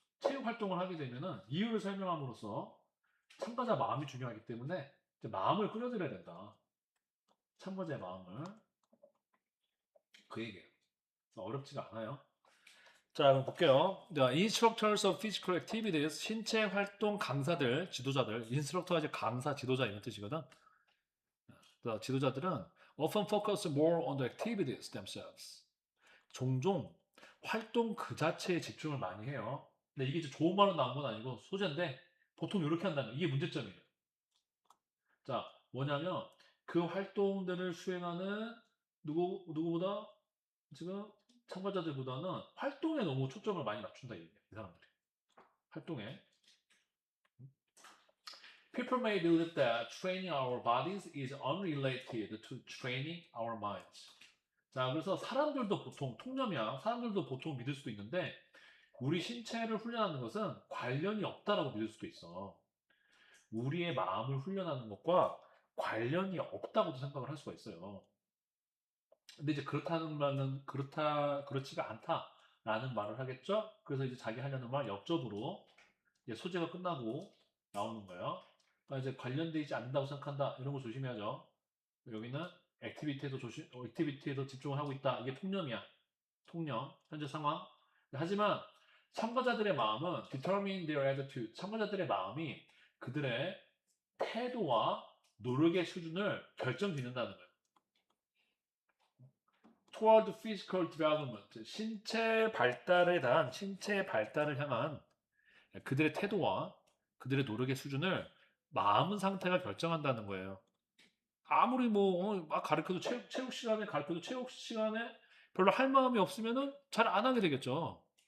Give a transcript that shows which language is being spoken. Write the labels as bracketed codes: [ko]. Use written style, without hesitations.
[ko] 체육 활동을 하게 되면은 이유를 설명함으로써 참가자 마음이 중요하기 때문에 이제 마음을 끌어들여야 된다. 참가자의 마음을. 그 얘기예요. 그래서 어렵지가 않아요. 자, 그럼 볼게요. [en] The instructors of physical activities, [ko] 신체 활동 강사들, 지도자들, 인스트럭터가 이제 강사, 지도자 이런 뜻이거든. 지도자들은 [en] often focus more on the activities themselves. [ko] 종종 활동 그 자체에 집중을 많이 해요. 근데 이게 이제 좋은 말로 나온 건 아니고 소재인데 보통 이렇게 한다는 거. 이게 문제점이에요. 자, 뭐냐면 그 활동들을 수행하는 누구보다 지금 참가자들보다는 활동에 너무 초점을 많이 맞춘다 이 사람들이. 활동에. [en] People may believe that training our bodies is unrelated to training our minds. [ko] 자, 그래서 사람들도 보통 통념이야. 사람들도 보통 믿을 수도 있는데 우리 신체를 훈련하는 것은 관련이 없다라고 믿을 수도 있어. 우리의 마음을 훈련하는 것과 관련이 없다고도 생각을 할 수가 있어요. 근데 이제 그렇다는 말은 그렇지가 않다라는 말을 하겠죠. 그래서 이제 자기 하려는 말 옆접으로 이제 소재가 끝나고 나오는 거예요. 그러니까 이제 관련되지 않는다고 생각한다 이런 거 조심해야죠. 여기는 액티비티에도 집중을 하고 있다. 이게 통념이야. 통념, 현재 상황. 하지만 참가자들의 마음은 [en] determine their attitude. [ko] 참가자들의 마음이 그들의 태도와 노력의 수준을 결정짓는다는 거예요. [en] toward physical development. [ko] 신체 발달을 향한 그들의 태도와 그들의 노력의 수준을 마음 상태가 결정한다는 거예요. 아무리 막 가르쳐도 체육 시간에 별로 할 마음이 없으면은 잘 안 하게 되겠죠.